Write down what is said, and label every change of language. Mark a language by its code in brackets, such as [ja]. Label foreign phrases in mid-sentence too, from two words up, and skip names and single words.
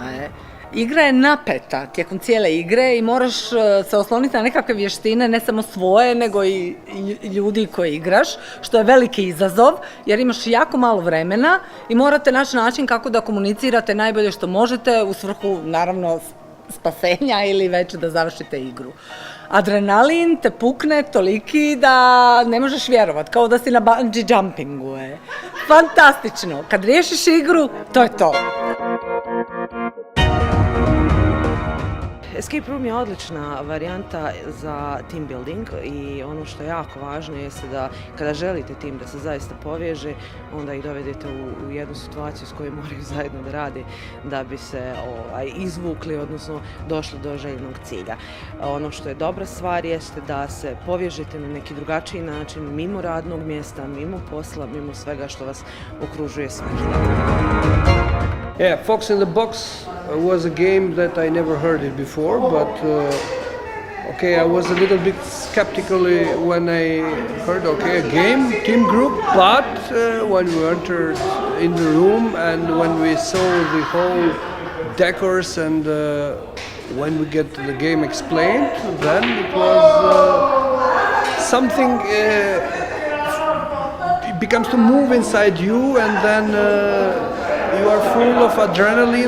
[hr] Igra je napeta tijekom cijele igre i moraš se osloniti na nekakve vještine, ne samo svoje, nego i ljudi koje igraš, što je veliki izazov, jer imaš jako malo vremena i morate naći način kako da komunicirate najbolje što možete u svrhu, naravno, spasenja ili već da završite igru. Adrenalin te pukne toliki da ne možeš vjerovat, kao da si na [en] bungee jumpingu. [hr] Fantastično, kad riješiš igru, to je to. [en] Escape room [hr] je odlična varijanta za [en] team building [hr] i ono što je jako važno jeste da kada želite tim da se zaista poveže, onda ih dovedete u jednu situaciju s kojoj moraju zajedno da rade da bi se izvukli, odnosno došli do željenog cilja. Ono što je dobra stvar jeste da se povežete na neki drugačiji način, mimo radnog mjesta, mimo posla, mimo svega što vas okružuje svaki dan. [en] Yeah, Fox in the Box was a game that I never heard it before, but I was a little bit skeptical when I heard, a game, team group, but when we entered in the room and when we saw the whole decors and when we get the game explained, then it was something, it becomes to move inside you and then you are full of adrenaline.